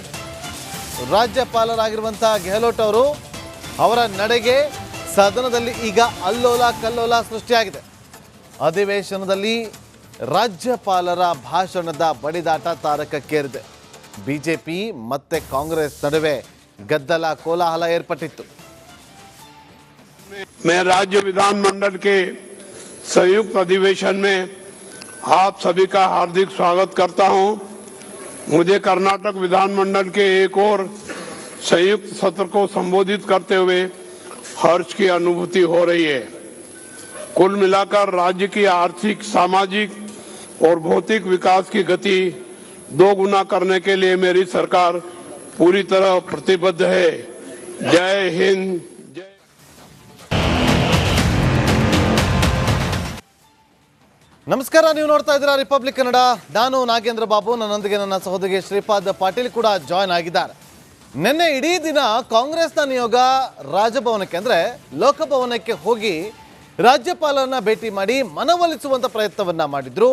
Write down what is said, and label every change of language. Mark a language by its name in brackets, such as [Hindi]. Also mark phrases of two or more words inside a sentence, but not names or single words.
[Kannada] ರಾಜ್ಯಪಾಲರಾಗಿರುವಂತಹ ಗೆಹ್ಲೋಟ್ ಅವರು, ಅವರ ನಡೆಗೆ ಸದನದಲ್ಲಿ ಈಗ ಅಲ್ಲೋಲ ಕಲ್ಲೋಲ ಸೃಷ್ಟಿಯಾಗಿದೆ. ಅಧಿವೇಶನದಲ್ಲಿ ರಾಜ್ಯಪಾಲರ ಭಾಷಣದ ಬಡಿದಾಟ ತಾರಕಕ್ಕೇರಿದೆ. ಬಿಜೆಪಿ ಮತ್ತೆ ಕಾಂಗ್ರೆಸ್ ನಡುವೆ ಗದ್ದಲ ಕೋಲಾಹಲ ಏರ್ಪಟ್ಟಿತ್ತು. [Hindi] मैं राज्य विधानमंडल के संयुक्त अधिवेशन में आप सभी का हार्दिक स्वागत करता हूं। मुझे कर्नाटक विधानमंडल के एक और संयुक्त सत्र को संबोधित करते हुए हर्ष की अनुभूति हो रही है। कुल मिलाकर राज्य की आर्थिक, सामाजिक और भौतिक विकास की गति दोगुना करने के लिए मेरी सरकार पूरी तरह प्रतिबद्ध है। जय हिंद। [Kannada] ನಮಸ್ಕಾರ, ನೀವು ನೋಡ್ತಾ ಇದ್ದೀರಾ ರಿಪಬ್ಲಿಕ್ ಕನ್ನಡ. ನಾನು ನಾಗೇಂದ್ರ ಬಾಬು, ನನ್ನೊಂದಿಗೆ ನನ್ನ ಸಹೋದರಿ ಶ್ರೀಪಾದ್ ಪಾಟೀಲ್ ಕೂಡ ಜಾಯ್ನ್ ಆಗಿದ್ದಾರೆ. ನಿನ್ನೆ ಇಡೀ ದಿನ ಕಾಂಗ್ರೆಸ್ನ ನಿಯೋಗ ರಾಜಭವನಕ್ಕೆ ಅಂದರೆ ಲೋಕಭವನಕ್ಕೆ ಹೋಗಿ ರಾಜ್ಯಪಾಲರನ್ನ ಭೇಟಿ ಮಾಡಿ ಮನವೊಲಿಸುವಂಥ ಪ್ರಯತ್ನವನ್ನ ಮಾಡಿದ್ರು.